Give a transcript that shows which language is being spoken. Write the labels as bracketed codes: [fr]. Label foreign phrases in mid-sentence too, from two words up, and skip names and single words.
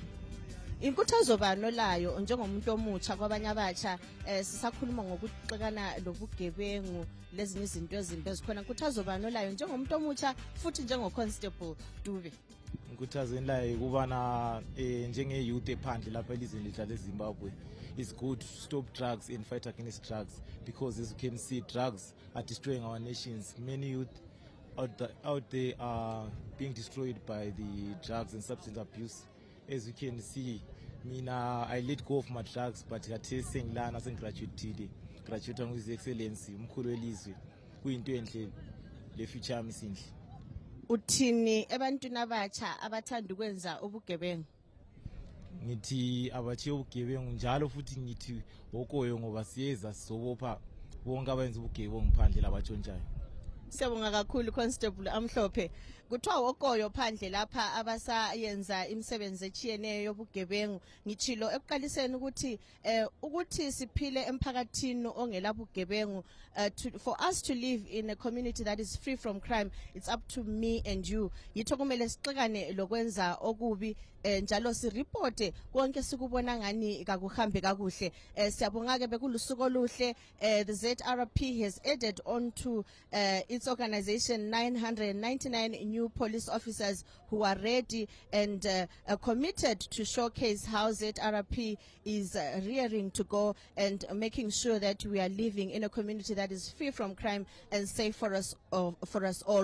[nd] Inkuthazo bani olayo njengomuntu omutsha kwabanye abatsha sisakhuluma ngokuxekana lobugebengu lezinye izinto ezimbi ezikhona, inkuthazo bani olayo njengomuntu omutsha futhi njengo-Constable Dube? Inkuthazo enlayo ukubana njenge-youth ephandle lapha elizweni lethu leZimbabwe, [en] it's good to stop drugs and fight against drugs, because as you can see, drugs are destroying our nations. Many youth out there are being destroyed by the drugs and substance abuse. As you can see, I let go of my drugs, but [nd] khathesi sengilana sengigraduate [en] with excellence, [nd] umkhulu welizwe, kuyinto enhle le future yami sinhle. Uthini ebantwini abatsha abathanda ukwenza ubugebengu? Ngithi abatshiye ubugebengu njalo futhi ngithi okoyo ngoba siyeza sizobopha bonke abenza ubugebengu phandle labatshontshayo. Siyabonga kakhulu Constable Amhlophe. Kuthiwa okoyo phandle lapha abasayenza imisebenzi echiyeneyo yobugebengu. Ngitshilo ekuqaliseni ukuthi siphile emphakathini ongela bugebengu, [en] for us to live in a community that is free from crime, it's up to me and you. [nd] Yitho kumele sixekane lokwenza okubi njalo sireporte konke sikubona ngani kakuhambe kakuhle. Siyabonga ke bekulusuku oluhle. [en] The ZRP has added on to its organization 999 new police officers who are ready and committed to showcase how ZRP is rearing to go and making sure that we are living in a community that is free from crime and safe for us all.